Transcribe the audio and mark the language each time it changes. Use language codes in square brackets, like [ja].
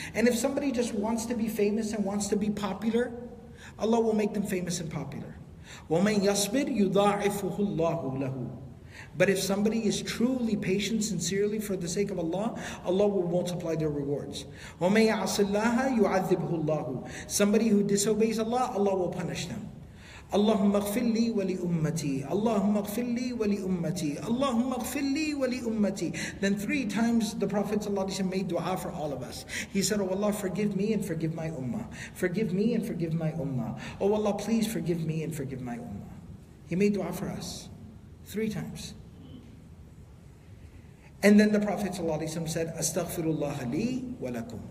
[en] And if somebody just wants to be famous and wants to be popular, Allah will make them famous and popular. [ar] وَمَنْ يَصْبِرْ يُضَاعِفُهُ اللَّهُ لَهُ. [en] But if somebody is truly patient, sincerely for the sake of Allah, Allah will multiply their rewards. [ar] وَمَنْ يَعْصِ اللَّهَ يُعَذِّبْهُ اللَّهُ. [en] Somebody who disobeys Allah, Allah will punish them. [ar] اللهم اغفر لي ولأمتي اللهم اغفر لي ولأمتي اللهم اغفر لي ولأمتي. [en] Then 3 times the Prophet ﷺ made dua for all of us. He said, Oh Allah, forgive me and forgive my ummah. Forgive me and forgive my ummah. Oh Allah, please forgive me and forgive my ummah. He made dua for us 3 times. And then the Prophet ﷺ said, [ar] Astaghfirullah li wa lakum.